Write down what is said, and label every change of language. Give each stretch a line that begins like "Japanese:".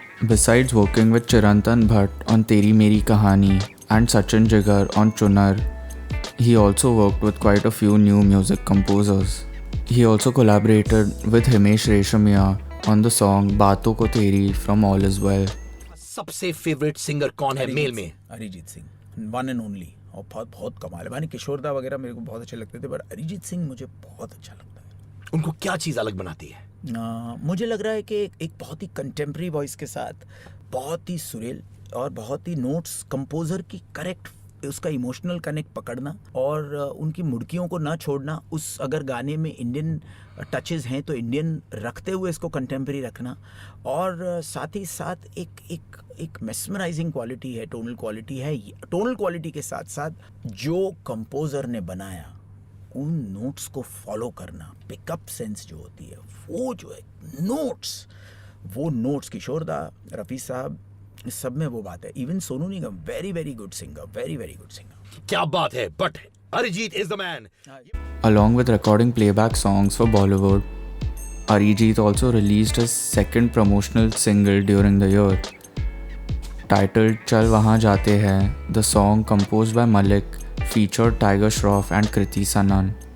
English: Besides working with Chirantan Bhatt on Teri Meri Kahani and Sachin Jigar on Chunar, he also worked with quite a few new music composers. He also collaborated with Himesh Reshammiya on the song Baaton Ko Teri from All Is Well.
Hindi: सबसे favourite singer कौन है mail में? Arijit Singh,
English: one and only,
Hindi: और बहुत कमाल है। माने किशोरदा वगैरह मेरे को बहुत अच्छे लगते थे, पर अरिजीत सिंह मुझे बहुत अच्छा लगता है। उनको क्या चीज़ अलग बनाती है? मुझे लग रहा है कि एक बहुत ही कंटेम्प्रेरी वॉइस के साथ बहुत ही सुरेल और बहुत ही नोट्स, कंपोजर की करेक्ट उसका इमोशनल कनेक्ट पकड़ना और उनकी मुड़कियों को ना छोड़ना। उस अगर गाने में इंडियन टचेस हैं तो इंडियन रखते हुए इसको कंटेम्प्रेरी रखना, और साथ ही साथ एक मेस्मराइजिंग क्वालिटी है, टोनल क्वालिटी है। टोनल क्वालिटी के साथ साथ जो कंपोजर ने बनाया उन नोट्स को फॉलो करना, पिकअप सेंस जो होती है, वो जो है नोट्स किशोरदा, रफ़ी साहब, सब में वो बात है।
English: Even Sonu Nigam, very very good singer, very very good singer.
Hindi: क्या बात है,
English: But Arijit is the man. Along with recording playback songs for Bollywood, Arijit also released his second promotional single during the year. Titled Chal Wahan Jaate Hain, the song composed by Malik featured Tiger Shroff and Kriti Sanon.